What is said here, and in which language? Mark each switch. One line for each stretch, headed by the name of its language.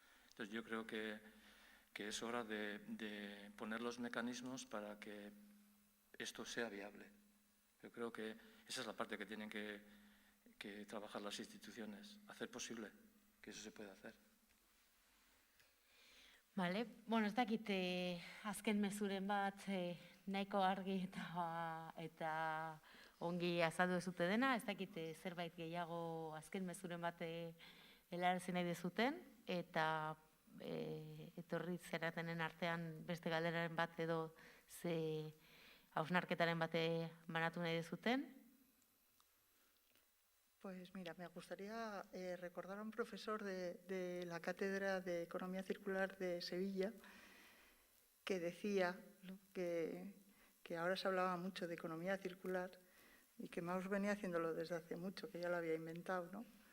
Spanish: Entonces yo creo que es hora de poner los mecanismos para que esto sea viable. Yo creo que esa es la parte que tienen que trabajar las instituciones, hacer posible que eso se pueda hacer.
Basque: Vale, bueno, ez dakit azken mezuren bat nahiko argi eta ongi azaldu dezute dena, ez dakit zerbait gehiago azken mezuren bat helarazi nahi dezuten, eta etorri zeratenen artean beste galderaren bat edo ze hausnarketaren bate banatu nahi dezuten.
Spanish: Pues mira, me gustaría recordar a un profesor de la Cátedra de Economía Circular de Sevilla que decía, ¿no?, que ahora se hablaba mucho de economía circular y que Mauss venía haciéndolo desde hace mucho, que ya lo había inventado, ¿no?